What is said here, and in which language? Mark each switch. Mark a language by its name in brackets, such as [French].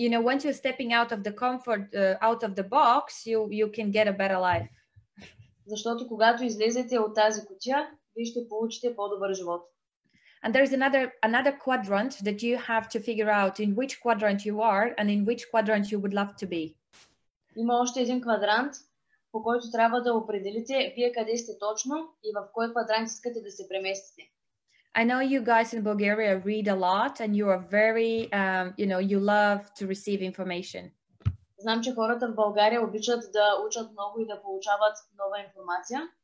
[English] Once you're stepping out of the comfort, out of the box, you can get a better life. [Bulgarian] Защото когато излезете от тази кутия, вие ще получите по-добър живот. [English] And there's another quadrant that you have to figure out in which quadrant you are and in which quadrant you would love to be. [Bulgarian] Има още един квадрант, по който трябва да определите вие къде сте точно и в кой квадрант искате да се преместите. [English] I know you guys in Bulgaria read a lot and you are very, you love to receive information. [Bulgarian] Знам, че хората в България обичат да учат много и да получават нова информация.